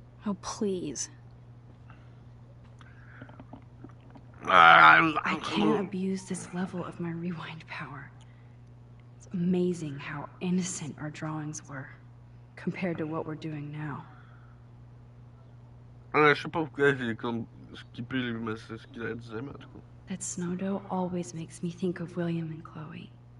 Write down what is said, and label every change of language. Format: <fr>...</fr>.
<en>Oh, please. Ah, I can't abuse this level of my rewind power. It's amazing how innocent our drawings were, compared to what we're doing now.</en> <fr>Je sais pas pourquoi j'ai comme skippé ce qu'il disait, mais en tout cas.</fr> <en>That snow dough always makes me think of William and Chloe.</en>